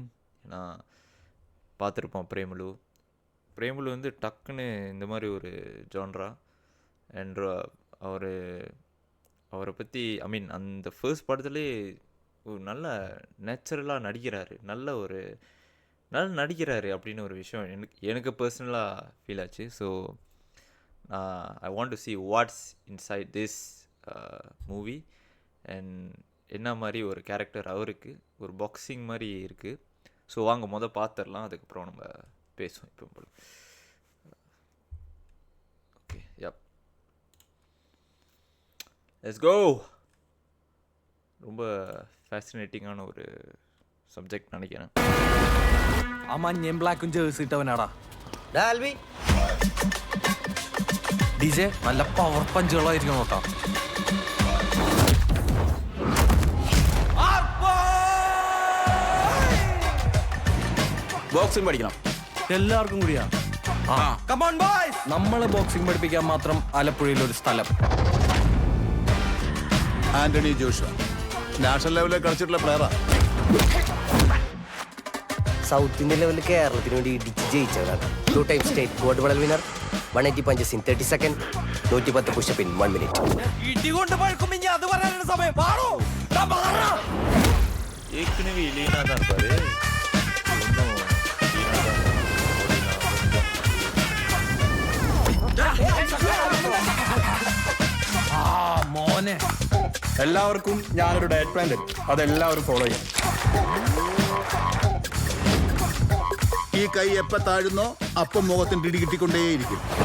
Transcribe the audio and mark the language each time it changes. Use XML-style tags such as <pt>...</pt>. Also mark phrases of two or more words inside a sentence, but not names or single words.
<ta>ஏன்னா பார்த்துருப்போம் பிரேமுலு வந்து டக்குன்னு இந்த மாதிரி ஒரு ஜான்ரா அண்ட் அவரை பற்றி</ta> <en>I mean</en> <ta>அந்த ஃபர்ஸ்ட் படத்துலேயே ஒரு நல்ல நேச்சுரலாக நடிக்கிறாரு அப்படின்னு ஒரு விஷயம் எனக்கு பர்சனலாக ஃபீல் ஆச்சு.</ta> <en>So I want to see what's inside this movie and</en> <ta>என்ன மாதிரி ஒரு கேரக்டர் அவருக்கு ஒரு பாக்ஸிங் மாதிரி இருக்குது. ஸோ வாங்க பார்த்துடலாம், அதுக்கப்புறம் நம்ம பேசுவோம். இப்போ போல</ta> <en>OK, yep, let's go.</en> <ta>ரொம்ப ஃபேசினேட்டிங்கான ஒரு சப்ஜெக்ட் நினைக்கிறேன்.</ta> <ml>മഞ്ഞയും ബ്ലാക്കും ജേഴ്സി ഇട്ടവനാടാ ഡാൽവി. ഡിജെ നല്ല പവർ പഞ്ചുകളായിരിക്കും നോക്കാം. ബോക്സിംഗ് പഠിക്കണം എല്ലാവർക്കും കൂടിയാ. നമ്മളെ ബോക്സിംഗ് പഠിപ്പിക്കാൻ മാത്രം ആലപ്പുഴയിൽ ഒരു സ്ഥലം. ആന്റണി ജോഷുവ നാഷണൽ ലെവലിൽ കളിച്ചിട്ടുള്ള പ്ലെയറാ.</ml> <en>South Indian</en> <ml>ലെവലിൽ കേരളത്തിന് വേണ്ടി ഇടിച്ച് ജയിച്ചവരാണ്.</ml> <en>2 time state gold medal winner. 180 punches in 30 seconds. 110 push-up in 1 minute.</en> <ta>ஏற்கனவே லீனா தான் இருப்பாரு.</ta> <ml>മോനെ, എല്ലാവർക്കും ഞാനൊരു</ml> <en>diet plan</en> <ml>തരും, അതെല്ലാവരും ഫോളോ ചെയ്യണം. ഈ കൈ എപ്പ താഴുന്നോ അപ്പം മുഖത്തിന് പിടി കിട്ടിക്കൊണ്ടേയിരിക്കും.</ml>